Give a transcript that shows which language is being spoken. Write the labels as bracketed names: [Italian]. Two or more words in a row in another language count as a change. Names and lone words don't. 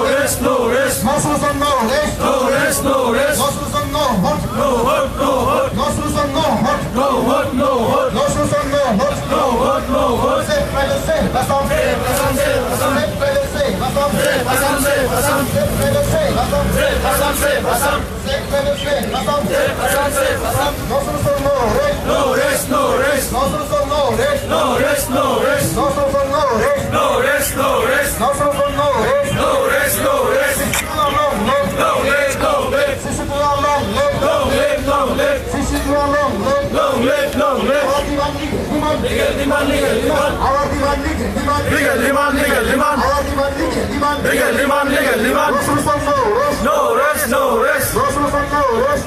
[English] rest, no rest. No solution, no rest. No rest, no rest. No solution, no hurt. No hurt, no hurt. No solution, no hurt. No hurt, no hurt. No solution, no hurt. No hurt, no hurt. Save private, save Assam. Save Assam, save Assam. Save private, save Assam. Save Assam, save Assam. Save private, save Assam. Save Assam, save Assam. Save private, save Assam. Save Assam, save Assam. No solution, no rest. No rest, no rest. No solution, no rest. No rest, no rest. No solution, no rest. No rest, no rest. No solution, no rest. No rest, no rest. Long live. Long live, long live. Sisitula long live. Long live, long live. Sisitula long live. Long live, long live. Our demand, demand. Legal demand, legal demand. Our demand, demand. Legal demand, legal demand. Our demand, demand. Legal demand, legal demand. No solution, no rest. No rest, no rest. No solution, no rest.